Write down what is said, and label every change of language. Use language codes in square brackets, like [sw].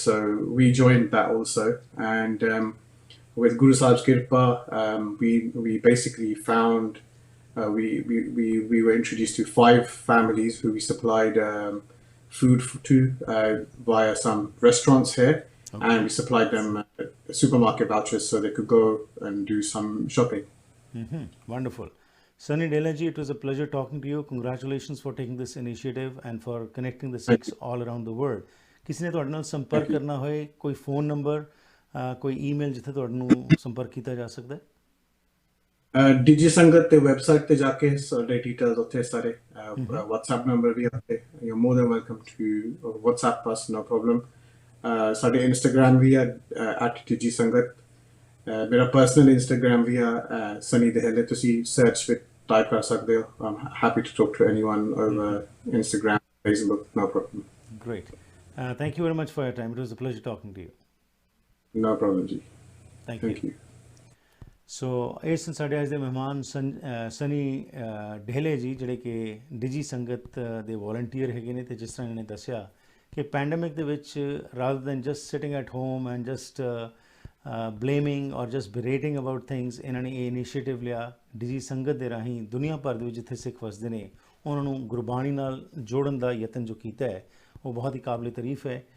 [en] So we joined that also, and with Guru Sahib's Kirpa, we basically found we were introduced to 5 families who we supplied food to via some restaurants here, and we supplied them supermarket vouchers so they could go and do some shopping. Wonderful. Sunny Daheley ji, it was a pleasure talking to you. Congratulations for taking this initiative and for connecting the Sikhs all around the world. [pa] ਕਿਸੇ ਨੇ ਤੁਹਾਡੇ ਨਾਲ ਸੰਪਰਕ ਕਰਨਾ ਹੋਏ, ਕੋਈ phone number, ਕੋਈ email ਜਿੱਥੇ ਤੁਹਾਨੂੰ ਸੰਪਰਕ ਕੀਤਾ ਜਾ ਸਕਦਾ ਹੈ? DigiSangat ਤੇ ਵੈਬਸਾਈਟ ਤੇ ਜਾ ਕੇ ਸਾਡੇ ਡਿਟੇਲਸ ਉੱਥੇ ਸਾਰੇ, WhatsApp ਨੰਬਰ ਵੀ ਉੱਥੇ, [en] you're more than welcome to WhatsApp us, no problem. [pa] ਸਾਡੇ Instagram ਵੀ ਹੈ @DigiSangat. ਮੇਰਾ ਪਰਸਨਲ Instagram ਵੀ ਹੈ Sunny Daheley. ਤੁਸੀਂ ਸਰਚ ਵਿੱਚ ਟਾਈਪ ਕਰ ਸਕਦੇ ਹੋ. [en] I'm happy to talk to anyone over Instagram, Facebook, no problem. Great. Thank you very much for your time. It was a pleasure talking to you. No problem ji. Thank you. [pa] ਸੋ ਇਹ ਸਨ ਸਾਡੇ ਅੱਜ ਦੇ ਮਹਿਮਾਨ ਸਨੀ ਡਹੇਲੇ ਜੀ, ਜਿਹੜੇ ਕਿ Digi ਸੰਗਤ ਦੇ ਵੋਲੰਟੀਅਰ ਹੈਗੇ ਨੇ, ਅਤੇ ਜਿਸ ਤਰ੍ਹਾਂ ਇਹਨਾਂ ਨੇ ਦੱਸਿਆ ਕਿ ਪੈਂਡੇਮਿਕ ਦੇ ਵਿੱਚ [en] rather than just sitting at home and just blaming or just berating about things, [pa] ਇਹਨਾਂ ਨੇ ਇਹ ਇਨੀਸ਼ੀਏਟਿਵ ਲਿਆ ਡਿਜੀ ਸੰਗਤ ਦੇ ਰਾਹੀਂ ਦੁਨੀਆ ਭਰ ਦੇ ਵਿੱਚ ਜਿੱਥੇ ਸਿੱਖ ਵਸਦੇ ਨੇ ਉਹਨਾਂ ਨੂੰ ਗੁਰਬਾਣੀ ਨਾਲ ਜੋੜਨ ਦਾ ਯਤਨ ਜੋ ਕੀਤਾ ਹੈ ਉਹ ਬਹੁਤ ਹੀ ਕਾਬਲੇ ਤਾਰੀਫ ਹੈ।